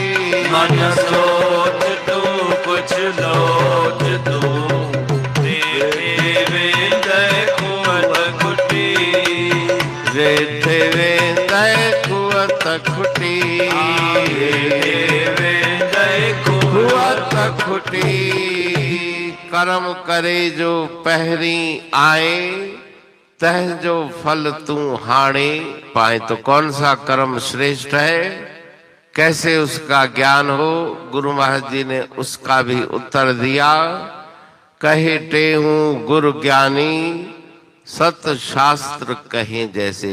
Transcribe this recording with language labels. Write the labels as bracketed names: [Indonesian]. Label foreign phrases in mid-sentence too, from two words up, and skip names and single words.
[Sindhi] मन सोच तूं कुछ लोच तूं, वेठे वेंद खूह त खुटी। वेठे वेंद खूह त खुटी। वेंद खूह त खुटी। कर्म करे जो पहिरीं आए, तह जो फल तू हाणे पाए। [Hindi] तो कौन सा कर्म श्रेष्ठ है, कैसे उसका ज्ञान हो? गुरु महाराज जी ने उसका भी उत्तर दिया। [Sindhi] कहे टेहूं गुरु ज्ञानी, सत शास्त्र कहें जैसे।